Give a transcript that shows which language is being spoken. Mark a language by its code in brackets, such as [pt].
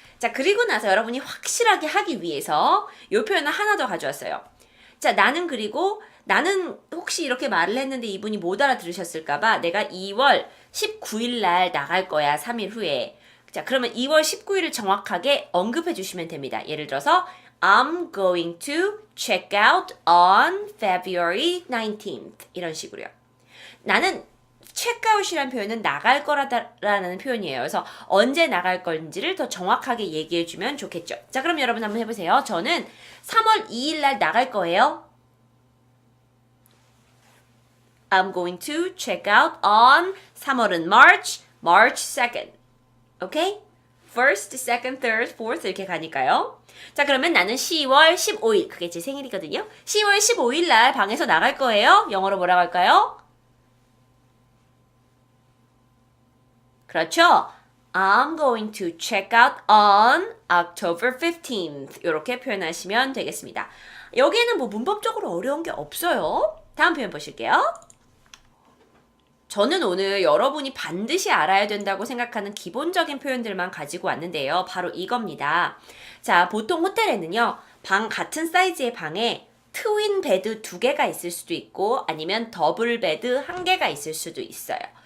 [ko] 자, 그리고 나서 여러분이 확실하게 하기 위해서 요 표현을 하나 더 가져왔어요. 자, 나는 혹시 이렇게 말을 했는데 이분이 못 알아들으셨을까봐 내가 2월 19일 날 나갈 거야. 3일 후에. 자, 그러면 2월 19일을 정확하게 언급해 주시면 됩니다. 예를 들어서 [en] I'm going to check out on February 19th. [ko] 이런 식으로요. 나는 checkout이라는 표현은 나갈 거라는 표현이에요. 그래서 언제 나갈 건지를 더 정확하게 얘기해 주면 좋겠죠. 자, 그럼 여러분 한번 해보세요. 저는 3월 2일 날 나갈 거예요. [en] I'm going to check out on [ko] 3월은 [en] March 2nd. [ko] 오케이? [en] First, second, third, fourth [ko] 이렇게 가니까요. 자, 그러면 나는 10월 15일, 그게 제 생일이거든요. 10월 15일 날 방에서 나갈 거예요. 영어로 뭐라고 할까요? 그렇죠? [en] I'm going to check out on October 15th. [ko] 이렇게 표현하시면 되겠습니다. 여기에는 뭐 문법적으로 어려운 게 없어요. 다음 표현 보실게요. 저는 오늘 여러분이 반드시 알아야 된다고 생각하는 기본적인 표현들만 가지고 왔는데요. 바로 이겁니다. 자, 보통 호텔에는요. 같은 사이즈의 방에 트윈 베드 2개가 있을 수도 있고 아니면 더블 베드 1개가 있을 수도 있어요.